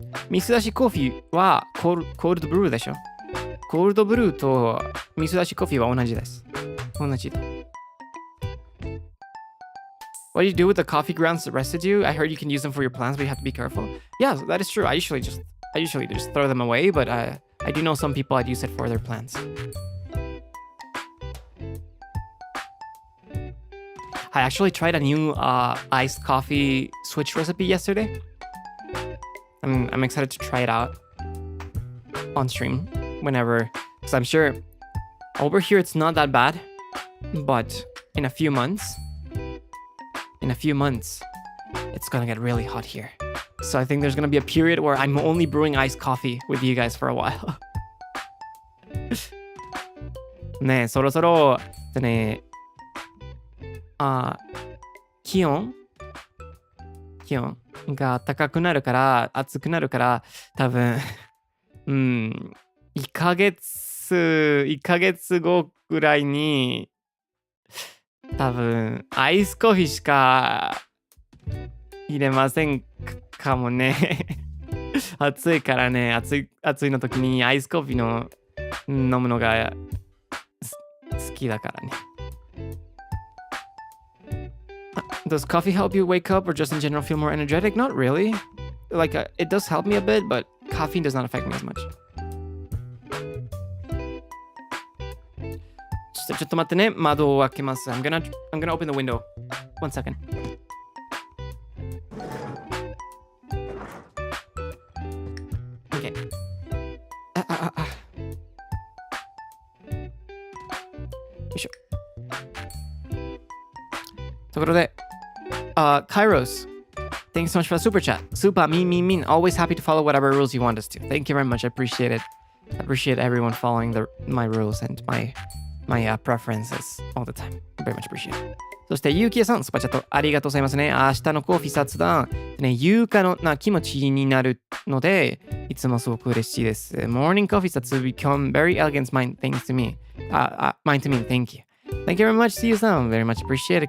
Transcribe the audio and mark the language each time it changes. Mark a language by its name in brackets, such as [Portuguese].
[Japanese] Misu dashi coffee はコールドブルーでしょ。コールドブルーとミスダシコーヒーは同じです。同じだ。 [English] What do you do with the coffee grounds residue? I heard you can use them for your plants, but you have to be careful. Yeah, that is true. I usually just throw them away, but I do know some people that use it for their plants. I actually tried a new iced coffee switch recipe yesterday. I'm excited to try it out on stream whenever, because I'm sure over here it's not that bad, but in a few months, it's gonna get really hot here. So I think there's gonna be a period where I'm only brewing iced coffee with you guys for a while. [Japanese] ねえ、そろそろね、気温が高くなるから、暑くなるから、多分1ヶ月後ぐらいに多分アイスコーヒーしか入れませんかもね。暑いからね、暑いの時にアイスコーヒーの飲むのが好きだからね。 [English] Does coffee help you wake up or just in general feel more energetic? Not really. Like, it does help me a bit, but caffeine does not affect me as much. [Japanese] ちょっと待ってね。窓を開けます。 [English] I'm gonna open the window. One second. [Japanese] ところで、 [English] Kairos, thank you so much for the super chat. Super, mean. Always happy to follow whatever rules you want us to. Thank you very much. I appreciate it. I appreciate everyone following my rules and my preferences all the time. Very much appreciate it. [Japanese] そして、ゆうきえさん、スパチャットありがとうございますね。明日のコーヒー雑談、ね、優雅な気持ちになるので、いつもすごく嬉しいです。 [English] Morning coffee 雑 become very elegant mind things to me. Mind to me. Thank you. Thank you very much, see you さん。Very much appreciate it.